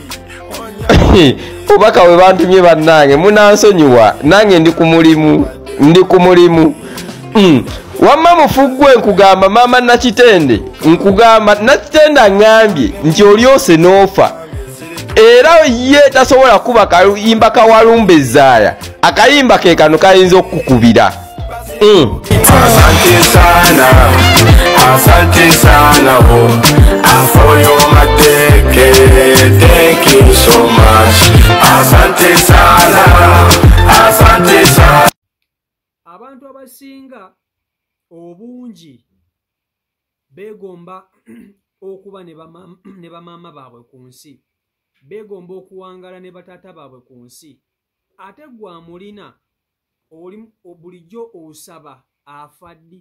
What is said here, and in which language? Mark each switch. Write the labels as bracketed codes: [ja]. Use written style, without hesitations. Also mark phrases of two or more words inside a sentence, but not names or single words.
[lg] Obaka bwe bantumye bannange munansonyiwa nange ndi ku mulimu. Wamma mufuggwe nkugamba maama Nakitende nkugamba Nakitende aŋŋambye nti olyose n'ofa era ye tasobola kuba kayimba kawalumba ezzaaya akayimba ke kano kayinza okukubira. [sw] Asante sana [en] for your mateke, thank you so much. [sw] Asante sana. [lg] Abantu abasinga obungi begomba okuba ne bamaama baabwe ku nsi, begomba okuwangala ne bataata baabwe ku nsi, ate gwa mulina oli bulijjo osaba afaddi.